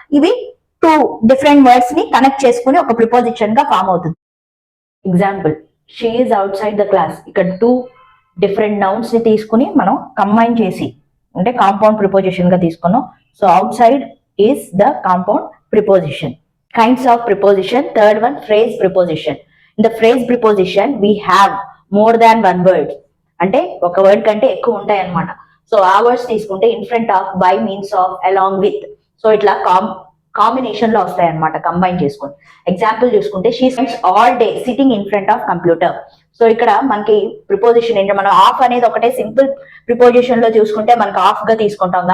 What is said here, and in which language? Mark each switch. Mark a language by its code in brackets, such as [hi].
[te] ఇవి two different words ని connect చేసుకుని ఒక ప్రిపోజిషన్ గా ఫామ్ అవుతుంది. Example, [en] She is outside the class. [te] ఇక్కడ టూ డిఫరెంట్ నౌన్స్ ని తీసుకుని మనం కంబైన్ చేసి అంటే కాంపౌండ్ ప్రిపోజిషన్ గా తీసుకున్నాం. [en] So outside is the compound preposition. Kinds of preposition. Third one, phrase preposition. In the phrase preposition we have more than one word. [te] అంటే ఒక వర్డ్ కంటే ఎక్కువ ఉంటాయి అన్నమాట. సో ఆ వర్డ్స్ తీసుకుంటే [en] In front of, by means of, along with. [te] So ఇట్లా combination లో వస్తాయి అన్నమాట కంబైన్ చేసుకొని. ఎగ్జాంపుల్ చూసుకుంటే [en] She spends all day sitting in front of computer. [te] So ఇక్కడ మనకి ప్రిపోజిషన్ ఏంటి, మనం ఆఫ్ అనేది ఒకటే సింపుల్ ప్రిపోజిషన్ లో చూసుకుంటే మనకి ఆఫ్ గా తీసుకుంటాం.